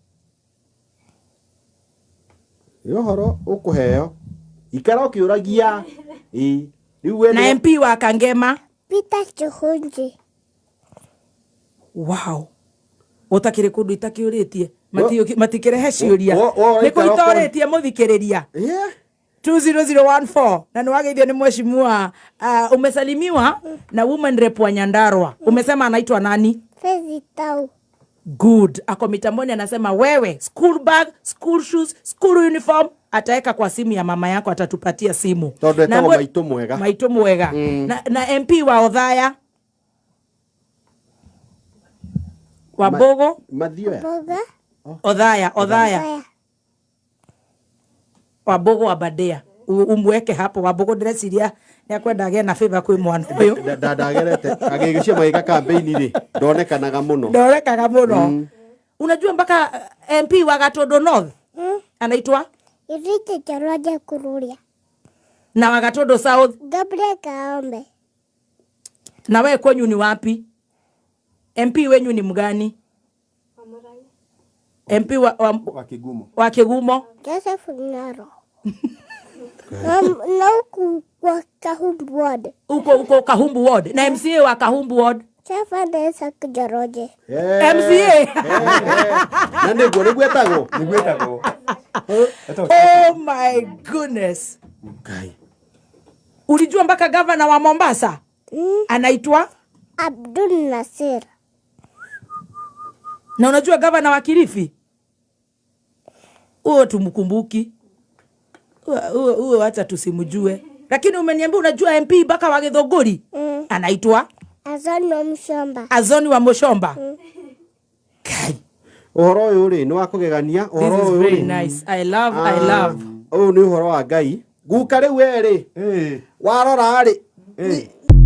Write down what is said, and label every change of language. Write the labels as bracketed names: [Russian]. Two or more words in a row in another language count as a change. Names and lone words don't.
[Kikuyu] yohoro ukuheo ikara ukiuragia riu we na MP wa Kangema. Peter Chuhunji. Wow. Utakire kundu itakiuritie matikirehe ciuria wo- ni kuitoritie muthikiriria 20014 na niwageithio ni mheshimiwa [Swahili] umesalimiwa na [English] woman rep [Kikuyu] wa Nyandarua. [Swahili] Umesema anaitwa nani? Fezi Tau. Good. Ako mitamboni anasema wewe [English] school bag, school shoes, school uniform [Swahili] ataeka kwa simu ya mama yako, atatupatia simu. [Kikuyu] tondu etagwo mwe- maitu mwega Maitu mwega. Na MP wa Othaya Wabogo mathio ya Boga. Othaya Saya. [Swahili] Wabogo wa Badea umweke hapo. [Kikuyu] Wabogo ndĩreciria nĩ akwenda agĩe na favor kwĩ mwana ũyũ. ndagerete agĩgĩcia magĩka campaign ri ndonekanaga muno Ndorekaga mũno. [Swahili] Unajua mpaka MP wa Gatondo North anaitwa Irite Choroja Kururia. na wa Gatondo South. Gabriel Kaombe. Na wewe kwenyu ni wapi? MP wenyu ni mgani? MP wa Kigumo wa Kigumo. Joseph Nyaro. Na huku kwa Kahumbu Ward. Uko Kahumbu Ward. Na MCA wa Kahumbu Ward. Chafanda Isaac Joroje. MCA. [Kikuyu] na nĩguo nĩgwetagwo [English] Oh my goodness. [Kikuyu] Ngai [Swahili] Ulijua mpaka gavana wa Mombasa anaitwa Abdul Nasir. na unajua gavana wa Kilifi huo tumkumbuki, huo acha tusimjue, lakini umeniambia unajua MP mpaka wa Githunguri anaitwa Azoni wa Mshomba. Azoni wa Mushomba. Kai, [Kikuyu] uhoro uyu ri ni wa kugegania [English] this [Kikuyu] uhoro [English] is [Kikuyu] uyu [English] very [Kikuyu] ri [English] nice. I love [Kikuyu] Ũyũ nĩ ũhoro wa Ngai. Guka rĩu we rĩ warora rĩ